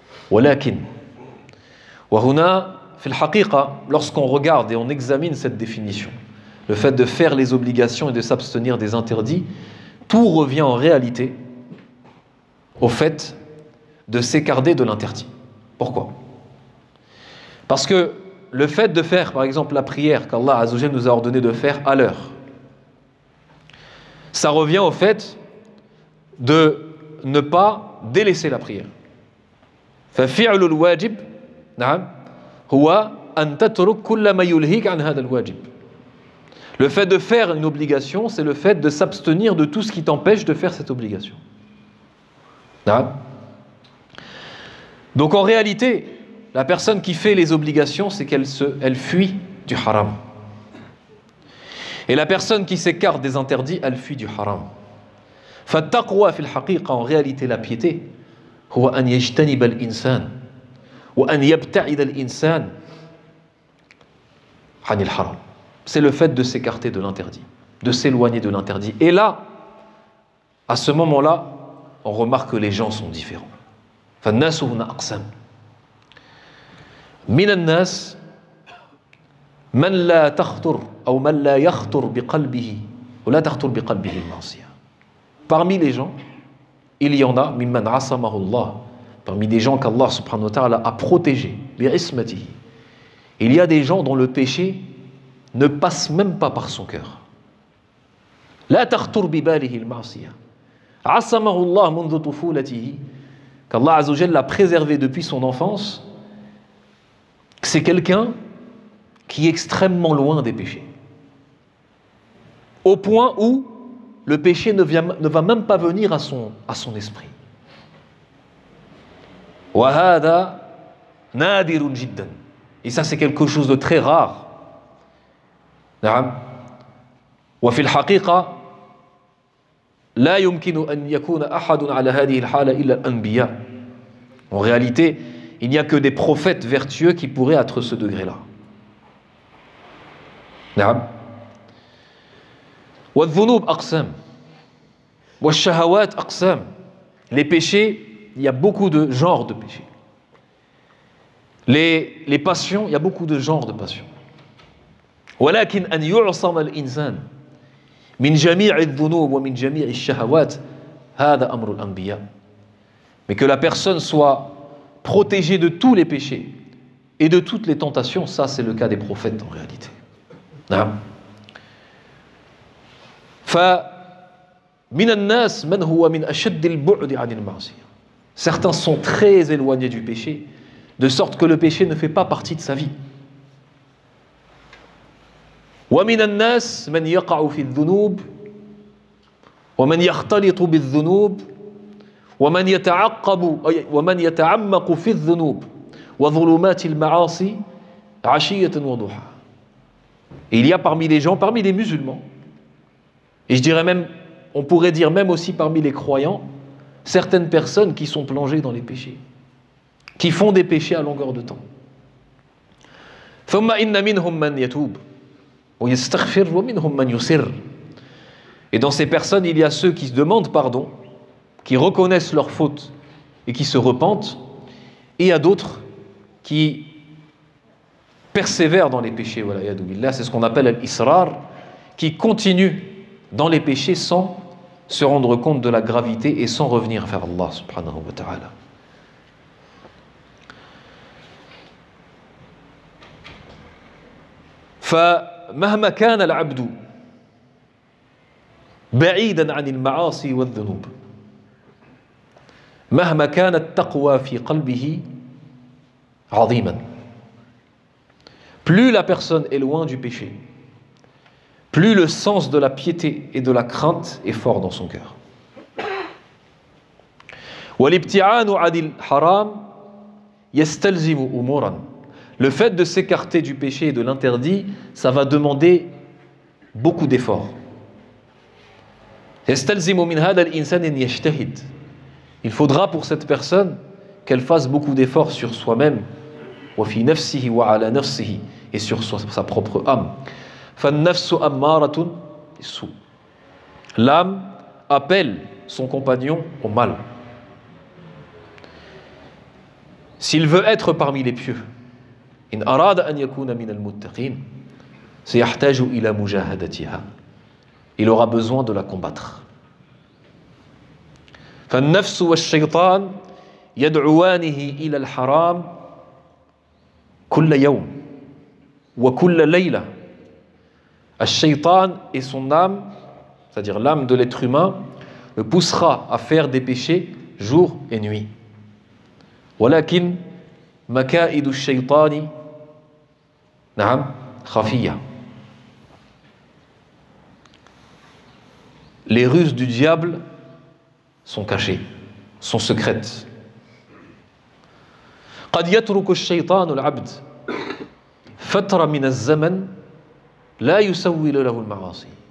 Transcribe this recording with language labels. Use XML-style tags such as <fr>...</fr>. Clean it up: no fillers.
<ar>Walakin, wa huna fil haqiqa,</ar> <fr>lorsqu'on regarde et on examine cette définition, le fait de faire les obligations et de s'abstenir des interdits, tout revient en réalité au fait de s'écarter de l'interdit. Pourquoi? Parce que le fait de faire, par exemple, la prière qu'Allah Azza wa Jalla nous a ordonné de faire à l'heure, ça revient au fait de ne pas délaisser la prière.</fr> <ar>ففعل الواجب نعم هو أن تترك كل ما يلهيك عن هذا الواجب.</ar> <fr>Le fait de faire une obligation, c'est le fait de s'abstenir de tout ce qui t'empêche de faire cette obligation.</fr> <ar>نعم.</ar> <fr>Donc en réalité, la personne qui fait les obligations, c'est qu'elle fuit du haram. Et la personne qui s'écarte des interdits, elle fuit du haram.</fr> <ar>فالتقوى في الحقيقة,</ar> <fr>en réalité la piété,</fr> <ar>هو أن يجتنب الإنسان وأن يبتعد الإنسان عن الحرام.</ar> <fr>C'est le fait de s'écarter de l'interdit, de s'éloigner de l'interdit. Et là, à ce moment-là, on remarque que les gens sont différents.</fr> <ar>فالناس هنا أقسام. من الناس من لا تخطر أو من لا يخطر بقلبه ولا تخطر بقلبه المعصية.</ar> <fr>Parmi les gens, il y en a</fr> <ar>ممن عصمه الله,</ar> <fr>parmi des gens qu'Allah subhanahu wa ta'ala a protégés</fr> <ar>بعصمته.</ar> <fr>Il y a des gens dont le péché ne passe même pas par son cœur.</fr> <ar>لا تخطر بباله المعصية. عصمه الله منذ طفولته,</ar> <fr>qu'Allah Azza wa Jalla l'a préservé depuis son enfance. C'est quelqu'un qui est extrêmement loin des péchés. Au point où le péché ne va même pas venir à son esprit.</fr> <ar>وَهَذَا نَادِرٌ جِدًّا.</ar> <fr>Et ça, c'est quelque chose de très rare.</fr> <ar>نعم. وفي الحقيقة لا يمكن أن يكون أحد على هذه الحالة إلا الأنبياء.</ar> <fr>En réalité, il n'y a que des prophètes vertueux qui pourraient être ce degré-là.</fr> <ar>نعم. والذنوب أقسام والشهوات أقسام.</ar> <fr>Les péchés, il y a beaucoup de genres de péchés. Les passions, il y a beaucoup de genres de passions.</fr> <ar>ولكن أن يعصم الإنسان من جميع الذنوب ومن جميع الشهوات هذا أمر الأنبياء.</ar> <fr>Mais que la personne soit protégée de tous les péchés et de toutes les tentations, ça c'est le cas des prophètes en réalité.</fr> <ar>نعم. فمن الناس من هو من أشد البعد عن المعصية.</ar> <fr>Certains sont très éloignés du péché, de sorte que le péché ne fait pas partie de sa vie.</fr> <ar>ومن الناس من يقع في الذنوب ومن يختلط بالذنوب ومن يتعمق في الذنوب وظلمات المعاصي عشية وضحى.</ar> <fr>Et il y a parmi les gens, parmi les musulmans, et je dirais même, on pourrait dire même aussi parmi les croyants, certaines personnes qui sont plongées dans les péchés, qui font des péchés à longueur de temps.</fr> <ar>ثم إن منهم من يتوب</ar> <fr>Et dans ces personnes, il y a ceux qui se demandent pardon, qui reconnaissent leurs fautes et qui se repentent, et il y a d'autres qui persévèrent dans les péchés. C'est ce qu'on appelle al-israr, qui continuent dans les péchés sans se rendre compte de la gravité et sans revenir vers Allah subhanahu wa ta'ala.</fr> <ar>فمهما كان العبد بعيدا عن المعاصي والذنوب مهما كان التقوى في قلبه عظيما.</ar> <fr>Plus la personne est loin du péché, plus le sens de la piété et de la crainte est fort dans son cœur.</fr> <ar>والابتعاد عن الحرام يستلزم أمورا.</ar> <fr>Le fait de s'écarter du péché et de l'interdit, ça va demander beaucoup d'efforts.</fr> <ar>يستلزم من هذا الإنسان أن يجتهد.</ar> <fr>Il faudra pour cette personne qu'elle fasse beaucoup d'efforts sur soi-même,</fr> <ar>وفي نفسه وعلى نفسه,</ar> <fr>et sur sa propre âme.</fr> <ar>فالنفس أمارة بالسوء.</ar> <fr>L'âme appelle son compagnon au mal. S'il veut être parmi les pieux,</fr> <ar>إن أراد أن يكون من المتقين سيحتاج إلى مجاهدتها.</ar> <fr>Il aura besoin de la combattre.</fr> <ar>فالنفس والشيطان يدعوانه إلى الحرام كل يوم وكل ليلة.</ar> <fr>الشيطان et son âme, c'est-à-dire l'âme de l'être humain, le poussera à faire des péchés jour et nuit.</fr> <ar>ولكن مكائد الشيطان نعم خفية.</ar> <fr>Les ruses du diable sont cachées, sont secrètes.</fr> <ar>قد يترك الشيطان العبد فترة من الزمن لا يسول له المعاصي.</ar>